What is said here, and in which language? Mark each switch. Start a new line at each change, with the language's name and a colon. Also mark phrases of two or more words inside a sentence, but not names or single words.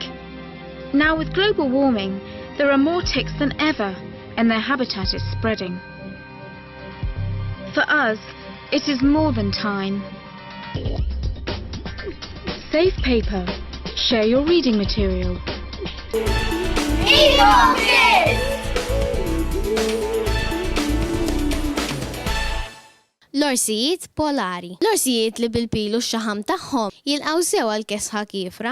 English: Now, with global warming, there are more ticks than ever, and their habitat is spreading. For us, it is more than time. Save paper. Share your reading material.
Maltese: L-orsijiet polari. L-orsijiet li bil-pilu x-xaħam tagħhom jilqgħu sew għall-kesħa kifra.